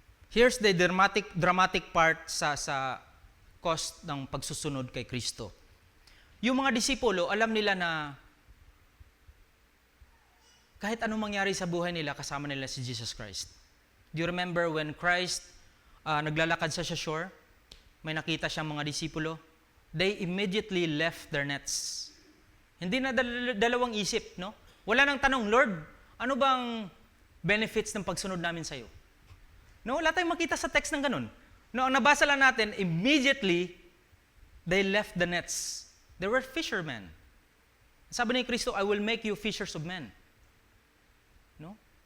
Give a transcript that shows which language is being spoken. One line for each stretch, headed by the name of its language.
English: Here's the dramatic part sa cost
Filipino: ng pagsusunod kay Kristo. Yung mga disipulo, alam nila na kahit anong mangyari sa buhay nila, kasama nila si Jesus Christ.
English: Do you remember when
Filipino: Christ naglalakad sa shore, may nakita siyang mga disipulo?
English: They immediately left their nets.
Filipino: Hindi na dalawang isip, no? Wala nang tanong, Lord, ano bang benefits ng pagsunod namin sa'yo? No, wala tayong makita sa text ng ganun.
English: No,
Filipino: ang nabasa lang natin,
English: immediately, they left the nets. They were fishermen.
Filipino: Sabi ni Kristo,
English: I will make you fishers of men. No?